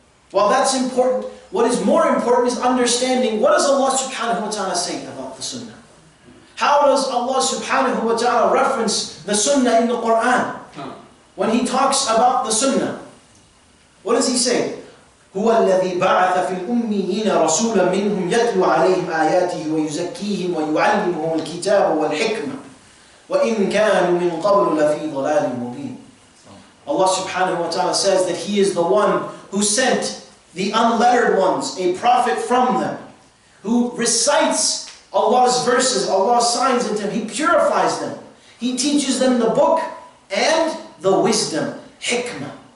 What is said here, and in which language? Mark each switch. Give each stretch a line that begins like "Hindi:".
English: While that's important, what is more important is understanding what does Allah subhanahu wa ta'ala say about the Sunnah. How does Allah subhanahu wa ta'ala reference the Sunnah in the Quran? When He talks about the Sunnah, what does He say?
Arabic: هو الذي بعث في الأميين رسولا منهم يتلو عليهم آياته ويزكيهم ويعلمهم الكتاب والحكمة وإن كانوا من قبل لفي ضلال مبين.
English: Allah subhanahu wa ta'ala says that He is the one who sent the unlettered ones, a prophet from them, who recites Allah's verses, Allah's signs into them. He purifies them. He teaches them the book and the wisdom, hikmah.